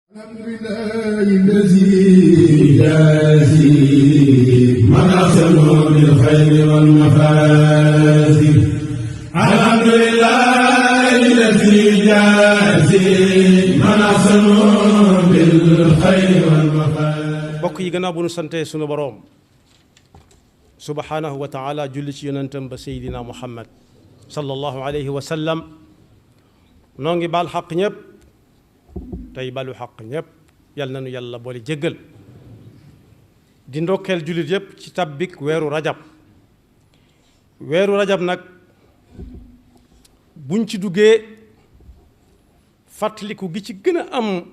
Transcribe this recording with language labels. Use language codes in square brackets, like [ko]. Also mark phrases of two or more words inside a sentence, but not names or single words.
[ar] الحمد لله الذي يجازي من أحسن بالخير والمفازي. الحمد لله الذي يجازي من أحسن بالخير والمفازي. [wo] bokk yi gannaaw bu nu sante sunu boroom [ar] سبحانه وتعالى [wo] julli ci yonentam ba seydina muhammad [ar] صلى الله عليه وسلم [wo] noo ngi baal xaq ñëpp tey balu xaq ñëpp yal na nu yàlla boole jéggal di ndokkeel jullit yëpp ci tabbik weeru rajab nag buñ ci duggee fàttaliku gi ci gën a am